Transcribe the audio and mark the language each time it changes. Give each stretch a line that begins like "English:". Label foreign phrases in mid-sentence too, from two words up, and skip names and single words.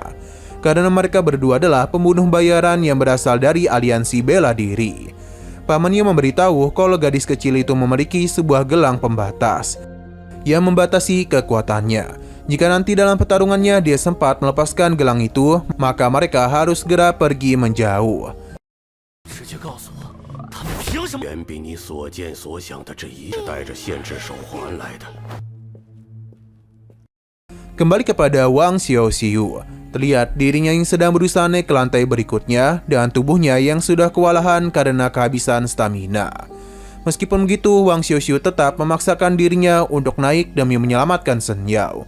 Indonesian: Karena mereka berdua adalah pembunuh bayaran yang berasal dari aliansi bela diri. Pamannya memberitahu kalau gadis kecil itu memiliki sebuah gelang pembatas yang membatasi kekuatannya. Jika nanti dalam pertarungannya dia sempat melepaskan gelang itu, maka mereka harus segera pergi menjauh.
Chinese: 直接告诉我，他们凭什么？远比你所见所想的这一是带着限制手环来的。
Indonesian: Kembali kepada Wang Xiuxiu, terlihat dirinya yang sedang berusaha naik ke lantai berikutnya dengan tubuhnya yang sudah kewalahan karena kehabisan stamina. Meskipun begitu, Wang Xiuxiu tetap memaksakan dirinya untuk naik demi menyelamatkan Shen Yao.